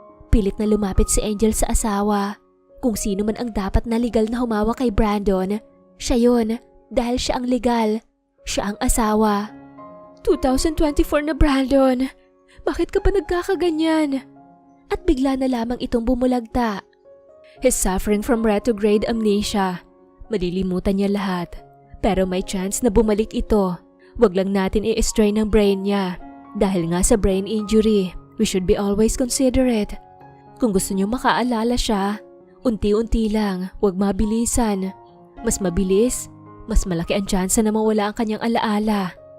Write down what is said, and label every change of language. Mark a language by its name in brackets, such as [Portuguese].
[Filipino] Pilit na lumapit si Angel sa asawa. Kung sino man ang dapat na legal na humawa kay Brandon, siya yun dahil siya ang legal. Siya ang asawa. 2024 na, Brandon. Bakit ka pa nagkakaganyan? At bigla na lamang itong bumulagta. [English] He's suffering from retrograde amnesia. [Filipino] Malilimutan niya lahat. Pero may chance na bumalik ito. Wag lang natin i-strain ang brain niya. Dahil nga sa brain injury, [English] we should be always considerate. [Filipino] Kung gusto niyo makaalala siya, unti-unti lang, wag mabilisan. Mas mabilis, mas malaki ang tsansa na mawala ang kanyang alaala.